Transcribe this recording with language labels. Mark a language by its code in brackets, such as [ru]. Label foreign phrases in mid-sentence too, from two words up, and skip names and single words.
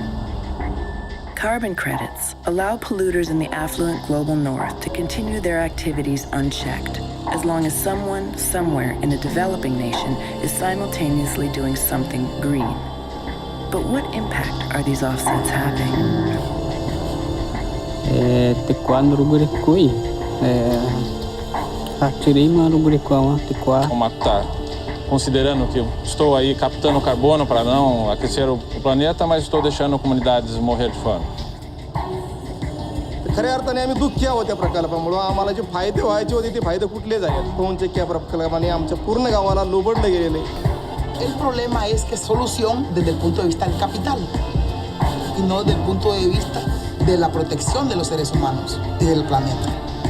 [en] Carbon credits allow polluters in the affluent global north to continue their activities unchecked, as long as someone, somewhere in a developing nation is simultaneously doing something green. But what impact are these offsets having? [pt] Considerando que estou aí captando carbono para não aquecer o planeta, mas estou deixando comunidades morrer de fome. [mr] खऱ्या अर्थाने आम्ही दुःखी आहोत त्या प्रकल्पामुळे आम्हाला जे फायदे व्हायचे होते ते फायदे कुठले झाले पवनचक्की प्रकल्पाने आमच्या पूर्ण गावाला लोबडलं गेलेले. [es] El problema es que es solución desde el punto de vista del capital y no desde el punto de vista de la protección de los seres humanos y del planeta.